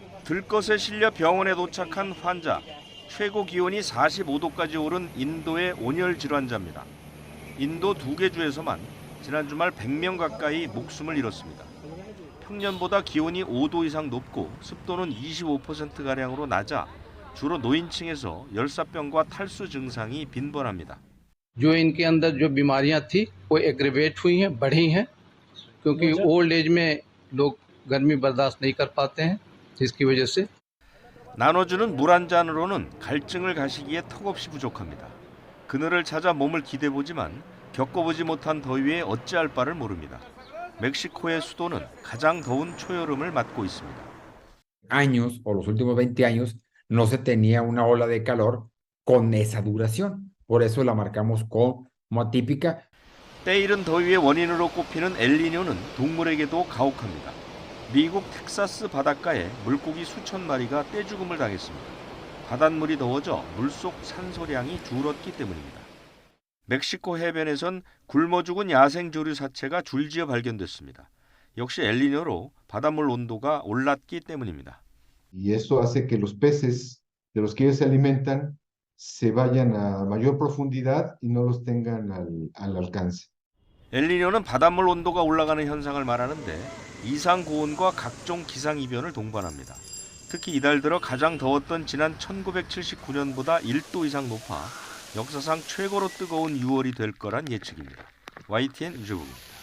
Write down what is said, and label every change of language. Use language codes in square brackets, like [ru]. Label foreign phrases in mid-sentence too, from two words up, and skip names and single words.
[ko] 들것에 실려 병원에 도착한 환자. 최고 기온이 45도까지 오른 인도의 온열 질환자입니다. 인도 2개 주에서만 지난 주말 100명 가까이 목숨을 잃었습니다. 평년보다 기온이 5도 이상 높고 습도는 25%가량으로 낮아 주로 노인층에서 열사병과 탈수 증상이 빈번합니다. [hi] जो इनके अंदर जो बीमारियां थी वो एग्रेवेट हुई हैं, बढ़ी हैं, क्योंकि [en] old age [hi] में लोग गर्मी बर्दाश्त नहीं कर पाते हैं, जिसकी वजह से [ko] 나눠주는 물 한 잔으로는 갈증을 가시기에 턱없이 부족합니다. 그늘을 찾아 몸을 기대보지만 겪어보지 못한 더위에 어찌할 바를 모릅니다. 멕시코의 수도는 가장 더운 초여름을 맞고 있습니다. [es] años o los últimos 20 años no se tenía una ola de calor con esa duración. Por eso la marcamos como atípica. [ko] 때이른 더위의 원인으로 꼽히는 엘니뇨는 동물에게도 가혹합니다. 미국 텍사스 바닷가에 물고기 수천 마리가 떼죽음을 당했습니다. 바닷물이 더워져 물속 산소량이 줄었기 때문입니다. 멕시코 해변에선 굶어 죽은 야생 조류 사체가 줄지어 발견됐습니다. 역시 엘니뇨로 바닷물 온도가 올랐기 때문입니다. [es] Y eso hace que los peces de los que ellos se alimentan se vayan a mayor profundidad y no los tengan al alcance. [ko] 엘니뇨는 바닷물 온도가 올라가는 현상을 말하는데 이상 고온과 각종 기상 이변을 동반합니다. 특히 이달 들어 가장 더웠던 지난 1979년보다 1도 이상 높아 역사상 최고로 뜨거운 6월이 될 거란 예측입니다. YTN 유재국입니다.